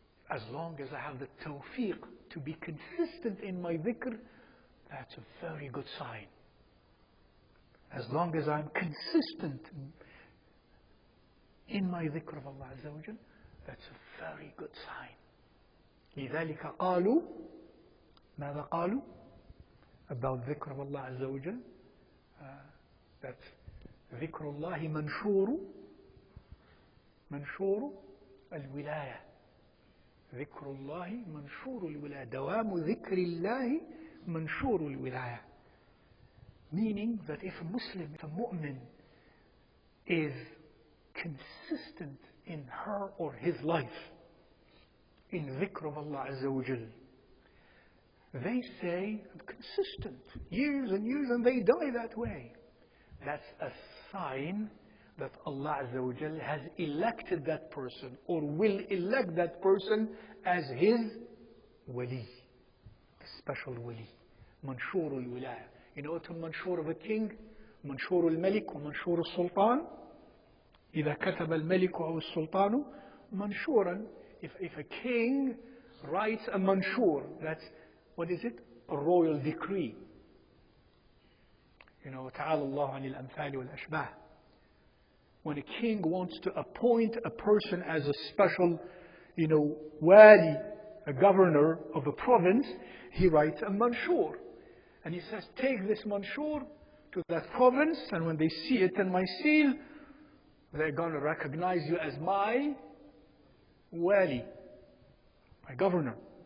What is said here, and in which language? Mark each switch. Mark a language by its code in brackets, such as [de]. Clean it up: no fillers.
[en] As long as I have the tawfiq to be consistent in my dhikr, that's a very good sign. As long as I'm consistent in my dhikr of Allah Azza wa Jal, that's a very good sign. [ar] لذلك قالوا ماذا قالوا [en] about [ar] ذكر [en] of Allah Azza wa Jal, that [ar] ذكر الله منشور الولاية. ذكر الله منشور الولاية. دوام ذكر الله منشور الولاية. [en] Meaning that if a Muslim, if a mu'min is consistent in her or his life in dhikr of Allah Azza wa Jal, they say consistent years and years and they die that way. That's a sign that Allah Azza wa Jal has elected that person or will elect that person as his wali, a special wali. Manshur al-wilaya. You know what the manshur of a king? [ar] منشور الملك ومنشور السلطان. إذا كتب الملك أو السلطان منشورا. [en] If a king writes a manshur, that's, what is it? A royal decree. You know, [ar] تعالى الله عن الأمثال والأشباه. [en] When a king wants to appoint a person as a special, wali, a governor of a province, he writes a manshur. And he says, take this manshur to that province, and when they see it in my seal, they're going to recognize you as my wali, my governor.